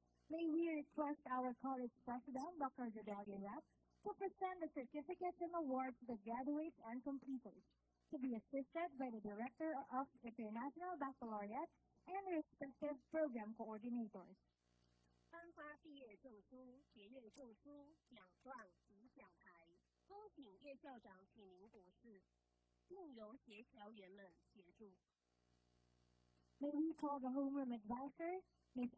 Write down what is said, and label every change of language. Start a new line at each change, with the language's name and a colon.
English: May we request our college president, Dr. Jodelia Yap, to present the certificates and awards to the graduates and completers, to be assisted by the Director of International Baccalaureate and respective program coordinators.
Chinese: 颁发毕业证书、结业证书、奖状及奖牌，恭请叶校长请您国事，并由协调员们协助。
English: May we call the homeroom advisor, Ms.